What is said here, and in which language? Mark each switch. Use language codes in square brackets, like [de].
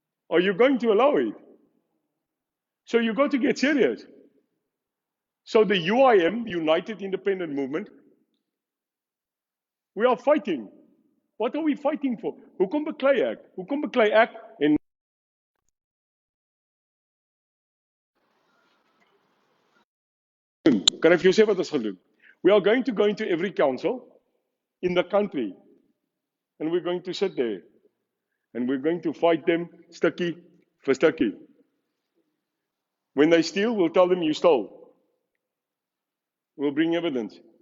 [en] Are you going to allow it? So you've got to get serious. So the UIM, United Independent Movement, we are fighting. What are we fighting for? [af] Hoekom beklei ek? Hoekom beklei ek en kan ek vir jou sê wat ons gaan doen? [en] We are going to go into every council in the country and we're going to sit there and we're going to fight them [af] stukkie vir stukkie. [en] When they steal, we'll tell them you stole. We'll bring evidence.